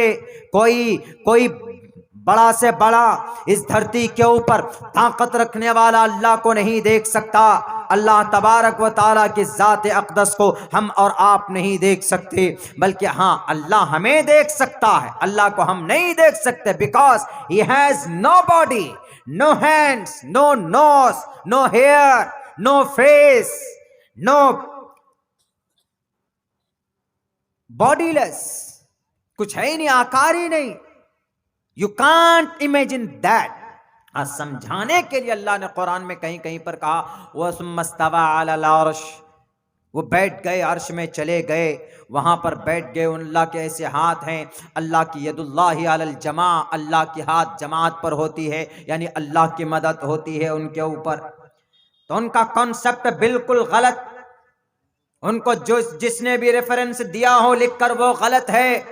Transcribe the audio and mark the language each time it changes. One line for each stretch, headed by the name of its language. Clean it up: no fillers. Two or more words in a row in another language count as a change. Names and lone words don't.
Urdu: کوئی بڑا سے بڑا اس دھرتی کے اوپر طاقت رکھنے والا اللہ کو نہیں دیکھ سکتا. اللہ تبارک و تعالیٰ کی ذات اقدس کو ہم اور آپ نہیں دیکھ سکتے، بلکہ ہاں اللہ ہمیں دیکھ سکتا ہے. اللہ کو ہم نہیں دیکھ سکتے
English: because he has no body, no hands, no nose, no hair, no face, no bodiless،
Urdu: کچھ ہے ہی نہیں، آکار ہی نہیں.
English: You can't imagine that.
Urdu: سمجھانے کے لیے اللہ نے قرآن میں کہیں کہیں پر کہا
Arabic: وَثُمَّ اسْتَوَىٰ عَلَى الْعَرْشِ،
Urdu: وہ بیٹھ گئے، عرش میں چلے گئے، وہاں پر بیٹھ گئے. اللہ کے ایسے ہاتھ ہیں، اللہ کی
Arabic: ید اللہ علی الجماع،
Urdu: اللہ کی ہاتھ جماعت پر ہوتی ہے، یعنی اللہ کی مدد ہوتی ہے ان کے اوپر. تو ان کا کانسیپٹ بالکل غلط، ان کو جس نے بھی ریفرنس دیا ہو لکھ کر وہ غلط ہے.